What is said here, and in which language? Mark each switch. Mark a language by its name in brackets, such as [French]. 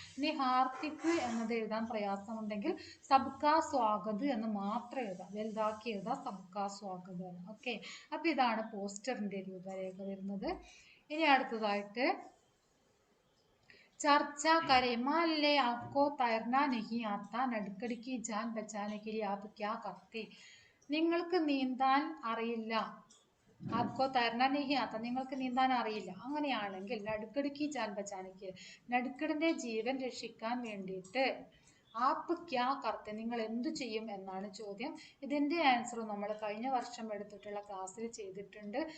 [Malayalam] ഇനി ഹാർദിക് എന്നത് എഴുതാൻ പ്രയാസമുണ്ടെങ്കിൽ [Hindi] സബ്കാ സ്വാഗത് [Malayalam] എന്ന് മാത്രം എഴുതാം. വലുതാക്കി എഴുതാം, [Hindi] സബ്കാ സ്വാഗതം. [Malayalam] ഓക്കെ, അപ്പം ഇതാണ് പോസ്റ്ററിൻ്റെ രൂപരേഖ വരുന്നത്. ഇനി അടുത്തതായിട്ട് [Hindi] चर्चा करें. मान ले आपको तैरना नहीं आता, नडकड़ की जान बचाने के लिए आप क्या करते? [Malayalam] നിങ്ങൾക്ക് നീന്താൻ അറിയില്ല. [Hindi] ആപ്കോ തൈർന നഹി ആത്ത, [Malayalam] നിങ്ങൾക്ക് നീന്താൻ അറിയില്ല. അങ്ങനെയാണെങ്കിൽ [Hindi] നടുക്കടുക്കി ജാൻ ബച്ചാനിക്ക്, [Malayalam] നടുക്കടിന്റെ ജീവൻ രക്ഷിക്കാൻ വേണ്ടിയിട്ട് [Hindi] ആപ്പ് ക്യാ കർത്തെ, [Malayalam] നിങ്ങൾ എന്തു ചെയ്യും എന്നാണ് ചോദ്യം. ഇതിൻ്റെ ആൻസർ നമ്മൾ കഴിഞ്ഞ വർഷം എടുത്തിട്ടുള്ള ക്ലാസ്സിൽ ചെയ്തിട്ടുണ്ട്.